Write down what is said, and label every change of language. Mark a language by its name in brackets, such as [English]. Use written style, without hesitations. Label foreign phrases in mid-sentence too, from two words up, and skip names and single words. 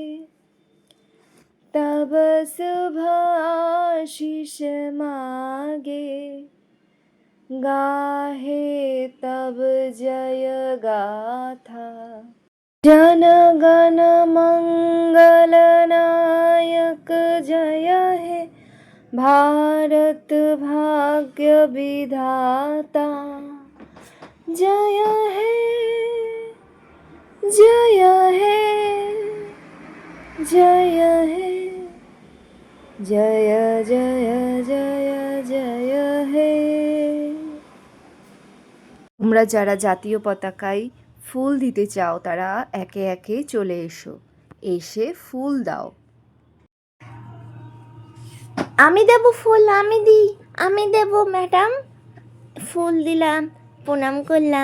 [Bangla] তব শুভ আশিস মাগে, গাহে তব জয় গাথা, জন গণ মঙ্গল নায়ক জয় হে, ভারত ভাগ্য বিধাতা জয় হে, জয় হে, জয় হে, জয় জয় জয় জয় হে। তোমরা যারা জাতীয় পতাকায় ফুল দিতে চাও তারা একে একে চলে এসো, এসে ফুল দাও। আমি দেব ফুল, আমি দেব ম্যাডাম। ফুল দিলাম, প্রণাম করলাম।